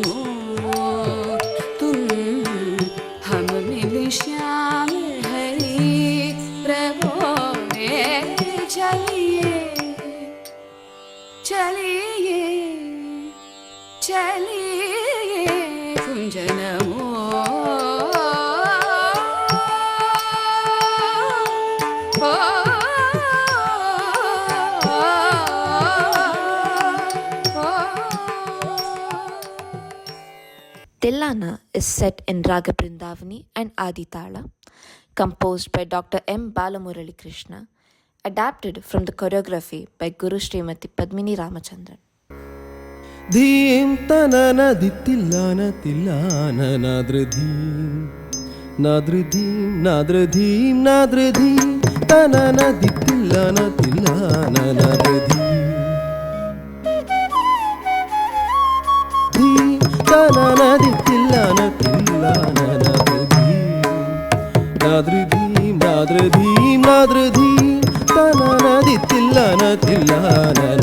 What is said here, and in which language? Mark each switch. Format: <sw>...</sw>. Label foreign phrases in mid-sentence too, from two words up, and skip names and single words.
<hi>तुम हम मिल श्याम हरि प्रभो रे चलिए चलिए चलिए कुंजन</hi> <en>Tillana is set in Raga Brindavani and Adi Tala, composed by Dr. M. Balamurali Krishna, adapted from the choreography by Guru Srimati Padmini Ramachandran. ಧೀಂ ತನನ ದಿತ್ತಿಲ್ಲಾನ ತಿಲ್ಲಾನ ನಾದ್ರಧೀಂ ನಾದ್ರಧೀಂ ನಾದ್ರಧೀಂ ನಾದ್ರಧೀಂ ತನನ ದಿತ್ತಿಲ್ಲಾನ ತಿಲ್ಲಾನ ನಾದ್ರಧೀಂ ಧೀಂ ತನನ ದಿತ್ತಿಲ್ಲಾನ ತಿಲ್ಲಾನ ನಾದ್ರಧೀಂ ನಾದ್ರಧೀಂ ನಾದ್ರಧೀಂ ತನನ ದಿತ್ತಿಲ್ಲಾನ ತಿಲ್ಲಾನ</en>